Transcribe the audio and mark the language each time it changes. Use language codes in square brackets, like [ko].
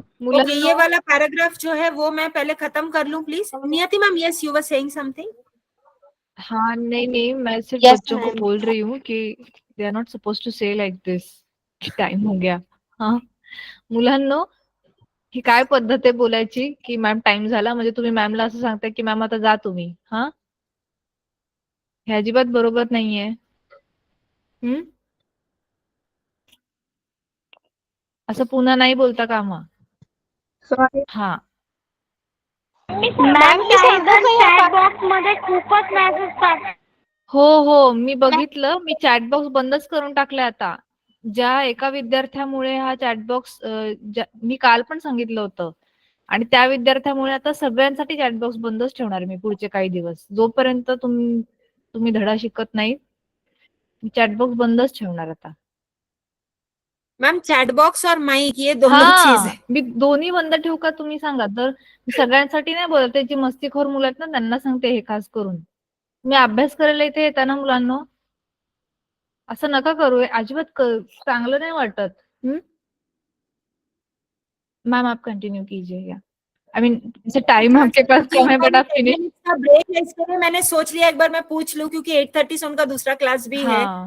[hi] Okay, ये वाला paragraph जो है वो मैं पहले खत्म कर लूं प्लीज. [en] Niyati ma'am, yes you were saying something. [hi] हाँ नहीं नहीं, मैं सिर्फ [en] Yes, [hi] बच्चों को [en] ma'am. [hi] बोल रही हूँ कि [en] they are not suppose to say like this [hi] की टाइम हो गया. [mr] हा, मुलांनो, ही काय पद्धत आहे बोलायची की मॅम टाइम झाला म्हणजे तुम्ही मॅमला असं सांगताय की मॅम आता जा तुम्ही. हा, हे अजिबात बरोबर नाहीये. असं पुन्हा नाही बोलता कामा. [en] sorry हा, [mr] मॅम चॅट बॉक्स मध्ये खूपच मेसेज हो हो, मी बघितलं. मी चॅट बॉक्स बंदच करून टाकलाय आता. ज्या एका विद्यार्थ्यामुळे हा चॅट बॉक्स मी काल पण सांगितलं होतं, आणि त्या विद्यार्थ्यामुळे आता सगळ्यांसाठी चॅट बॉक्स बंदच ठेवणार मी पुढचे काही दिवस. जोपर्यंत तुम्ही धडा शिकत नाही, चॅट बॉक्स बंदच ठेवणार आता. [hi] मैम चैट बॉक्स और माइक ये दोनों चीज है. [mr] मी दोन्ही बंद ठेवू का तुम्ही सांगा. तर मी सगळ्यांसाठी नाही बोलत, जी मस्तीखोर मुलं आहेत ना त्यांना सांगते हे खास करून. मी अभ्यास करायला इथे येताना मुलांनो असं नका करू, अजिबात चांगलं नाही वाटत. [hi] मैम आप कंटिन्यू कीजिए. [en] I mean [hi] टाइम आपके पास कम है बट आप फिनिश. का ब्रेक है, इसके लिए मैंने सोच लिया एक बार मैं पूछ लूं क्योंकि 8:30 से उनका दूसरा क्लास भी है.